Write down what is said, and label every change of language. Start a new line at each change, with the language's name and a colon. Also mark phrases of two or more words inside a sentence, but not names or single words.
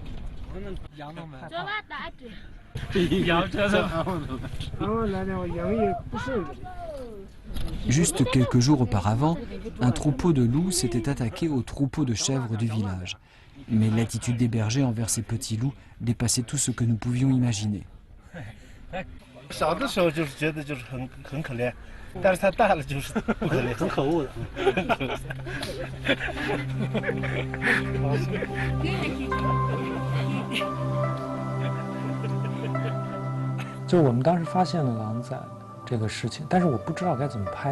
French: Juste quelques jours auparavant, un troupeau de loups s'était attaqué au troupeau de chèvres du village. Mais l'attitude des bergers envers ces petits loups dépassait tout ce que nous pouvions imaginer.
Chinese: 小的时候就是觉得就是很可怜，但是他大了就是不可怜，很可恶的。就我们当时发现了狼崽这个事情，但是我不知道该怎么拍。